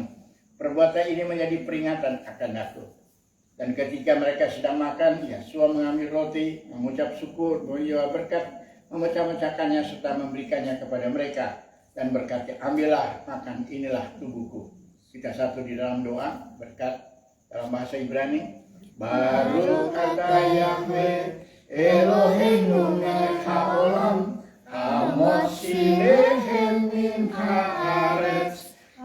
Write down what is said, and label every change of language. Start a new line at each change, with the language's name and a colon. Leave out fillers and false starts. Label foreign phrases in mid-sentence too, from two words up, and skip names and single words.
Indonesian: Perbuatan ini menjadi peringatan akan aku. Dan ketika mereka sedang makan, Yesus mengambil roti, mengucap syukur, mengucap berkat, memecah-mecahkannya serta memberikannya kepada mereka. Dan berkata, ambillah, makan, inilah tubuhku. Kita satu di dalam doa, berkat dalam bahasa Ibrani.
Hebrew: ברוך אתה יהוה אלוהינו מלך העולם המוציאלחם מן הארץ.